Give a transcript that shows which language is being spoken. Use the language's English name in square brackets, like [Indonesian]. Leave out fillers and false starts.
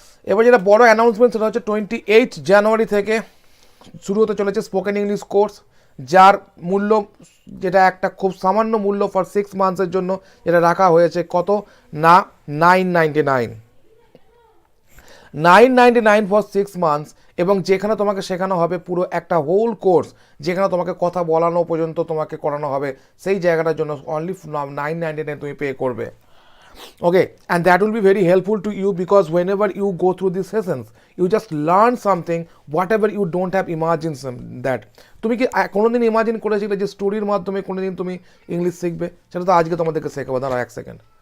[Bangla] এবার যেটা বড় অ্যানাউন্সমেন্ট সেটা হচ্ছে 28 জানুয়ারি থেকে শুরু হতে চলেছে স্পোকেন ইংলিশ কোর্স, যার মূল্য যেটা একটা খুব সামান্য মূল্য ফর 6 মান্থসের জন্য যেটা রাখা হয়েছে, কত না, 999 [English] For 6 months. [Bangla] এবং যেখানে তোমাকে শেখানো হবে পুরো একটা হোল কোর্স, যেখানে তোমাকে কথা বলানো পর্যন্ত তোমাকে করানো হবে, সেই জায়গাটার জন্য অনলি 999 তুমি পে করবে। [English] Okay, and that will be very helpful to you, because whenever you go through these sessions, you just learn something whatever you don't have imagined that. [Bangla] তুমি কি কোনোদিন ইমাজিন করেছিলে যে স্টোরির মাধ্যমে কোনোদিন তুমি ইংলিশ শিখবে? সেটা তো আজকে তোমাদেরকে শেখাবো। দাঁড়াও এক সেকেন্ড।